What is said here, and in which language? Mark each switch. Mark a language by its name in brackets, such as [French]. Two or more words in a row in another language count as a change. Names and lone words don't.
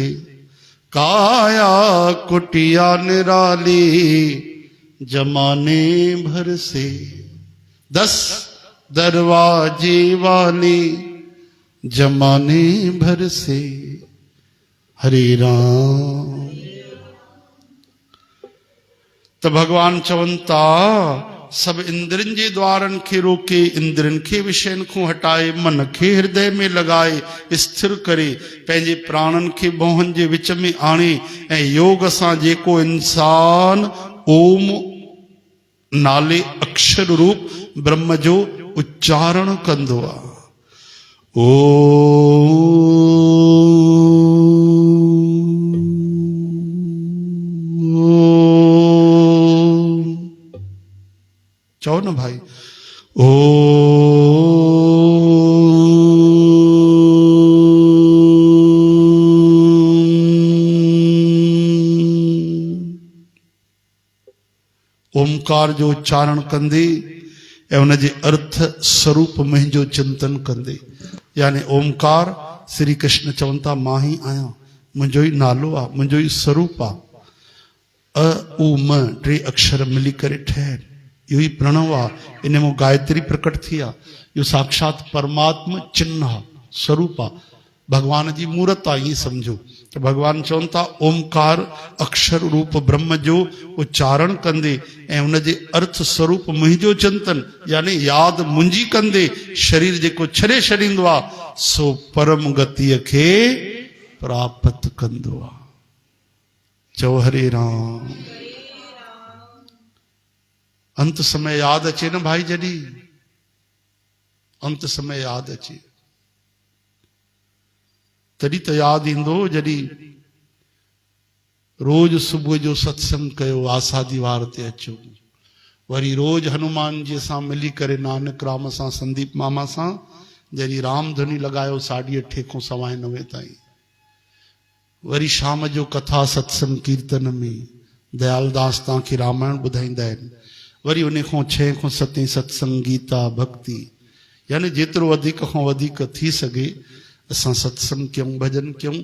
[Hindi] काया कुटिया निराली जमाने भर से, 10 दरवाजे वाली जमाने भर से। [Sindhi] हरे राम। तो भगवान चवनि था सब इंद्रन जे द्वारन खे रोके, इंद्रन खे विषयन को हटाए, मन खे हृदय में लगाए स्थिर करे, पंहिंजे प्राणन खे भौहन जे विच में आणे, ऐं योग सां जेको इंसान ओम नाले अक्षर रूप ब्रह्म जो उच्चारण कंदो आहे। चो न भाई, ओ ओमकार जो उच्चारण कंदे ऐं उन जे अर्थ स्वरूप मुंहिंजो चिंतन कंदे, यानी ओमकार श्री कृष्ण चवनि था मां ही आहियां, मुंहिंजो ई नालो आहे, मुंहिंजो ई स्वरूप आहे। अ उ म 3 अक्षर मिली करे ठहियल, इहो ई प्रणव आहे। इन में गायत्री प्रकट थी आहे। इहो साक्षात परमात्मा चिन्ह आहे, स्वरूप आहे, भगवान जी मूर्त आहे। ईअं सम्झो त भगवान चवनि था ओमकार अक्षर रूप ब्रह्म जो उच्चारण कंदे ऐं उन जे अर्थ स्वरूप मुंहिंजो चिंतन, यानी यादि मुंहिंजी कंदे शरीर जेको छॾे छॾींदो आहे सो परम गतिअ खे प्राप्त कंदो आहे। चओ हरे राम। अंत समय याद अचे न भाई, जॾहिं अंत समय याद अचे तॾहिं त यादि ईंदो जॾहिं रोज सुबुह जो सत्संग कयो, आसादी वार ते अचो, वरी रोज हनुमान जी सां मिली करे नानक राम सां संदीप मामा सां जॾहिं राम धुनी लॻायो 8:30 खां 9:15 ताईं, वरी शाम जो कथा सत्संग कीर्तन में दयालदास तव्हांखे रामायण ॿुधाईंदा आहिनि, वरी उन खां 6 खां 7 सत्संग गीता भक्ति, यानी जेतिरो वधीक खां वधीक थी सघे असां सत्संग कयूं, भजन कयूं।